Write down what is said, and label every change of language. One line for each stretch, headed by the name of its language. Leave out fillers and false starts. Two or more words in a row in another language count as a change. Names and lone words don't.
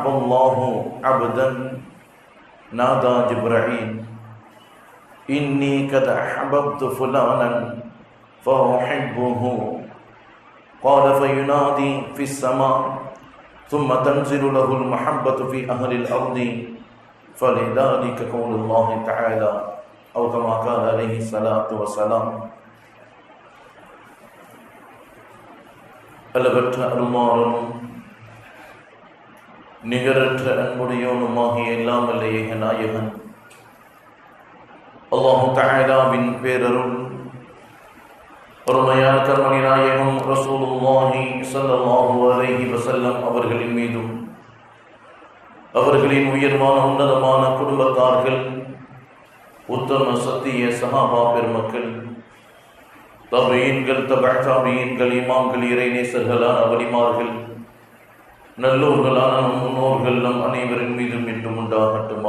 Arabic: الله عبدا نادى جبرائيل إني قد أحببت فلانا فأحبه قال فينادي في السماء ثم تنزل له المحبة في أهل الأرض فلذلك قول الله تعالى أو كما قال عليه الصلاة والسلام
Tamil: அளவற்ற அருள்மாறனும் நிகரற்ற அன்புடையோனுமாகிய எல்லாம் வல்ல ஏக நாயகன்
Arabic: الله تعالى
Tamil: பேரருள் பொறுமையான கர்மணி நாயகம்
Arabic: رسول الله صلى الله عليه وسلم
Tamil: அவர்களின் மீதும் அவர்களின் உயர்வான உன்னதமான குடும்பத்தார்கள் உத்தம சத்திய சஹாபா பெருமக்கள் தபீன்கள் தபீன்கள் இமாம்கள் இறைநேசர்களான வலிமார்கள் நல்லோர்களான நம் முன்னோர்கள் நம் அனைவரின் மீதும் என்றும் உண்டாகட்டுமா.